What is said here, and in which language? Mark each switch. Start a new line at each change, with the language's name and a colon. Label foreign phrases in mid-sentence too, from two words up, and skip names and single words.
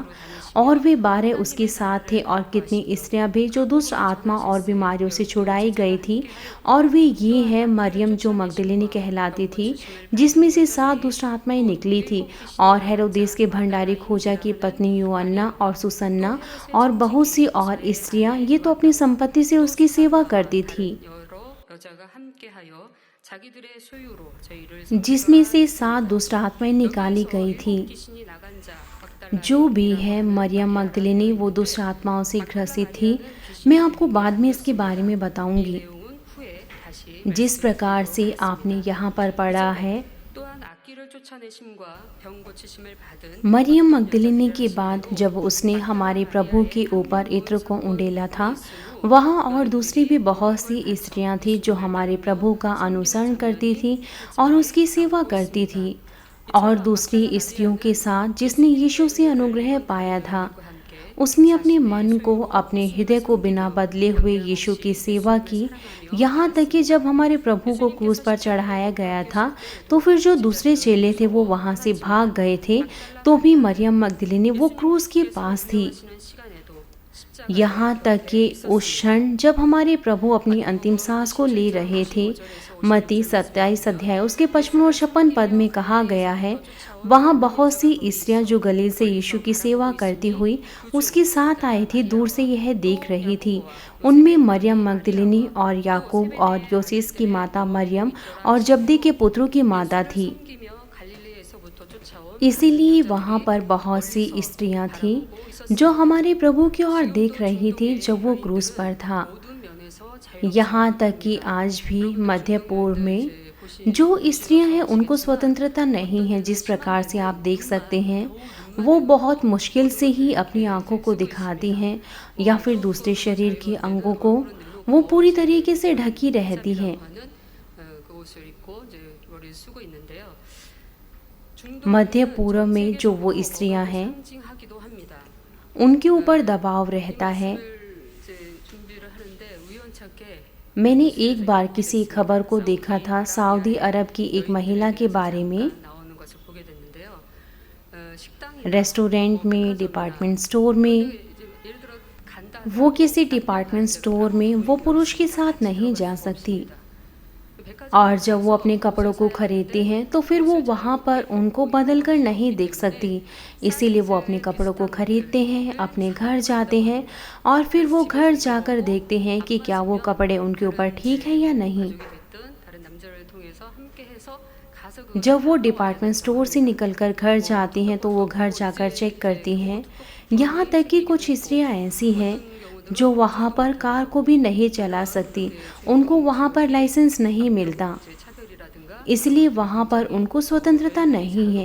Hindi: और वे 12 उसके साथ थे और कितनी स्त्रियां भी जो दुष्ट आत्मा और बीमारियों से छुड़ाई गई थी। और वे ये हैं मरियम जो मगदलिनी कहलाती थी, जिसमें से 7 दुष्ट आत्माएं निकली थी, और हेरोदेस के भंडारी खोजा की पत्नी योअन्ना और सुसन्ना और बहुत सी और स्त्रियां, ये तो अपनी संपत्ति से उसकी सेवा करती थी,
Korean: 여러 여자가 함께하여 자기들의 소유로 저희를
Hindi: जिसमें से
Korean: 섬기라
Hindi: 7 दुष्ट आत्माएं निकाली
Korean: 여기에서
Hindi: गई थी।
Korean: 일곱 귀신이 ना간 자 막달라
Hindi: जो भी है मरियम मगदलिनी वो दुष्ट आत्माओं से ग्रसित थी। मैं आपको बाद में इसके बारे में
Korean: 이
Hindi: बताऊंगी।
Korean: 내용은 후에 다시
Hindi: जिस प्रकार से आपने यहाँ पर पढ़ा है,
Korean: 또한 악기를 쫓아내심과 병 고치심을 받은
Hindi: मरियम मगदलिनी के बाद जब उसने हमारे प्रभु के ऊपर इत्र को उंडेला था, वहाँ और दूसरी भी बहुत सी स्त्रियां थी जो हमारे प्रभु का अनुसरण करती थी और उसकी सेवा करती थी। और दूसरी स्त्रियों के साथ जिसने यीशु से अनुग्रह पाया था, उसने अपने मन को, अपने हृदय को बिना बदले हुए यीशु की सेवा की। यहाँ तक कि जब हमारे प्रभु को क्रूस पर चढ़ाया गया था, तो फिर जो दूसरे चेले थे वो वहाँ से भाग गए थे, तो भी मरियम मगदलिनी वो क्रूस के पास थी।
Korean: 하시는 시간에도
Hindi: यहाँ तक कि उस क्षण जब हमारे प्रभु अपनी अंतिम सांस को ले रहे थे, मत्ती 27 अध्याय उसके 55 और 56 पद में कहा गया है, वहाँ बहुत सी स्त्रियां जो गलील से यीशु की सेवा करती हुई उसके साथ आई थी, दूर से यह देख रही थी। उनमें मरियम मगदलिनी और याकूब और योसेस की माता मरियम और जब्दी के पुत्रों की माता थी।
Korean: 섬기며 갈릴리에서부터 쫓아온
Hindi: इसीलिए वहाँ पर बहुत सी स्त्रियां थीं जो हमारे प्रभु की ओर देख रही थी जब वो क्रूस पर था।
Korean: 모든 면에서 자유
Hindi: यहाँ तक कि आज भी मध्य पूर्व में जो स्त्रियां हैं उनको स्वतंत्रता नहीं है। जिस प्रकार से आप देख सकते हैं, वो बहुत मुश्किल से ही अपनी आंखों को दिखाती हैं या फिर दूसरे शरीर के अंगों को वो पूरी तरीके से ढकी रहती हैं।
Korean: 하는 그 옷을 입고 이제 머리를 쓰고 있는데요.
Hindi: मध्य पूर्व में जो वो स्त्रियां हैं,
Korean: 상징하기도 합니다.
Hindi: उनके ऊपर दबाव रहता है।
Korean: 이제 준비를 하는데 우연찮게
Hindi: मैंने एक बार किसी खबर को देखा था सऊदी अरब की एक महिला के बारे में।
Korean: 나오는 것을 보게 됐는데요. 식당이
Hindi: रेस्टोरेंट में,
English: department store
Hindi: में,
Korean: 예를 들어 간다
Hindi: वो किसी
English: department store
Hindi: में वो पुरुष के साथ नहीं जा सकती। और जब वो अपने कपड़ों को खरीदती हैं तो फिर वो वहाँ पर उनको बदल कर नहीं देख सकती। इसीलिए वो अपने कपड़ों को खरीदते हैं, अपने घर जाते हैं और फिर वो घर जाकर देखते हैं कि क्या वो कपड़े उनके ऊपर ठीक है या नहीं।
Korean: 됐든 다른 남자를 통해서 함께 해서 가서 그
Hindi: जब वो
English: department store
Hindi: से निकलकर घर जाती हैं तो वो घर जाकर चेक करती हैं। यहाँ तक कि कुछ स्त्रियाँ ऐसी हैं जो वहाँ पर कार को भी नहीं चला सकती, उनको वहाँ पर लाइसेंस नहीं मिलता,
Korean: 차별이라든가
Hindi: इसलिए वहाँ पर उनको स्वतंत्रता नहीं है।